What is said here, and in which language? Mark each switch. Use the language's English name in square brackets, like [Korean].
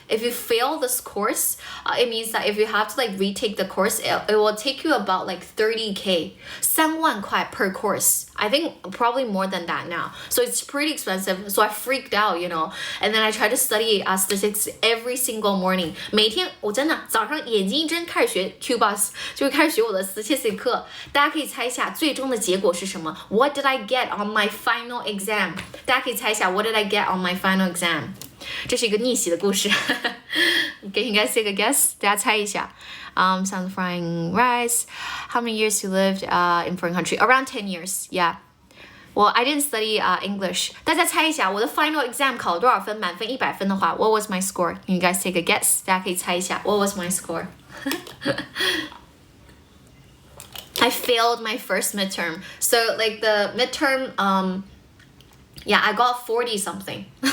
[English] If you fail this course, it means that if you have to like retake the course, it will take you about like 30K, [Chinese] 3万块 [English] per course. I think probably more than that now. So it's pretty expensive. So I freaked out, and then I tried to study statistics every single morning. [Chinese] 每天我真的早上眼睛一睁开始学 QBUS， 就开始学我的 statistics 课。大家可以猜一下最终的结果是什么？ [English] What did I get on my final exam? [Chinese] 大家可以猜一下 [English] What did I get on my final exam? [Chinese] 这是一个逆袭的故事。 [English] Can you guys take a guess? [Chinese] 大家猜一下。 [English] Sounds frying rice. How many years you lived in foreign country? Around 10 years. Yeah. Well, I didn't study English. [Chinese] 大家猜一下，我的 final exam 考了多少分？满分100分的话 [English] ，What was my score? Can you guys take a guess? [Chinese] 大家可以猜一下 [English] What was my score? I failed my first midterm. So like the midterm, I got 40 something.